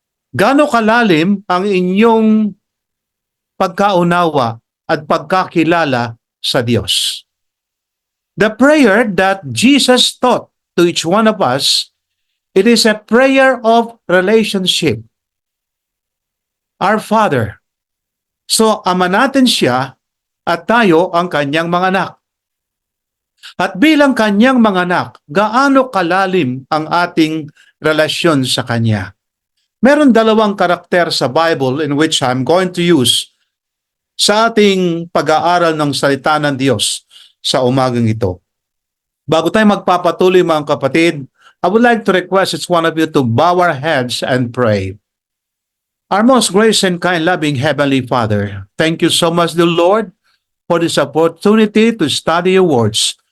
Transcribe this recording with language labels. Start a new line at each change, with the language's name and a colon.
Filipino: Gaano kalalim ang inyong pagkaunawa at pagkakilala sa Diyos?
English: The prayer that Jesus taught to each one of us, it is a prayer of relationship. Our Father.
Filipino: So, Ama natin siya at tayo ang kanyang mga anak. At bilang kanyang mga anak, gaano kalalim ang ating relasyon sa kanya? Meron dalawang karakter sa Bible
English: in which I'm going to use
Filipino: sa ating pag-aaral ng salita ng Diyos sa umagang ito. Bago tayo magpapatuloy mga kapatid,
English: I would like to request each one of you to bow our heads and pray. Our most gracious and kind, loving Heavenly Father, thank you so much, dear Lord, for this opportunity to study your words.